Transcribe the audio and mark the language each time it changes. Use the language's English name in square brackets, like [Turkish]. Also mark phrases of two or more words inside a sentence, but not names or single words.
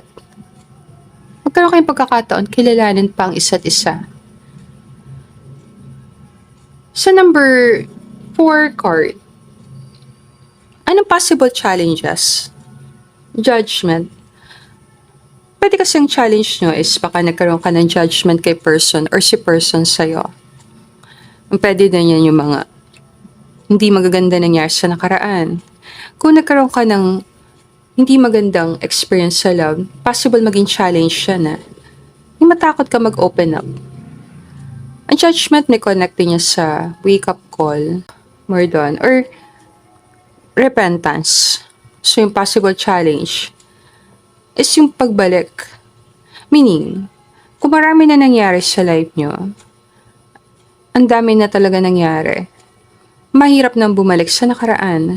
[Filipino] Magkaroon kayong pagkakataon, kilalanin pa ang isa't isa. Sa number 4 card, anong [English] possible challenges? [Filipino] Judgment. Pwede kasing challenge nyo is baka nagkaroon ka ng judgment kay person or si person sa'yo. Pwede din yan yung mga hindi magaganda nangyari sa nakaraan. Kung nagkaroon ka ng hindi magandang experience sa love, possible maging challenge siya na yung matakot ka mag- [English] open up. [Filipino] Ang judgment may connect niya sa [English] wake-up call, [Filipino] more doon, or repentance. So yung possible challenge is yung pagbalik. Meaning, kung marami na nangyari sa life nyo, ang dami na talaga nangyari, mahirap nang bumalik sa nakaraan.